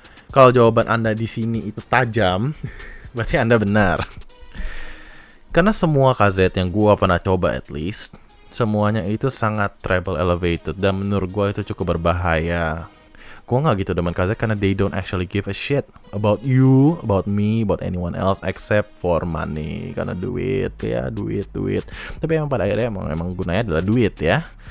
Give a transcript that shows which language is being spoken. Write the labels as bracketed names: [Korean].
[Indonesian] Kalau jawaban Anda di sini itu tajam, berarti Anda benar. Karena semua KZ yang gue pernah coba at least, semuanya itu sangat treble elevated dan menurut gue itu cukup berbahaya. Gue gak gitu demen KZ karena [English] they don't actually give a shit about you, about me, about anyone else except for money. [Indonesian] Karena duit ya, duit. Tapi emang pada akhirnya emang gunanya adalah duit ya.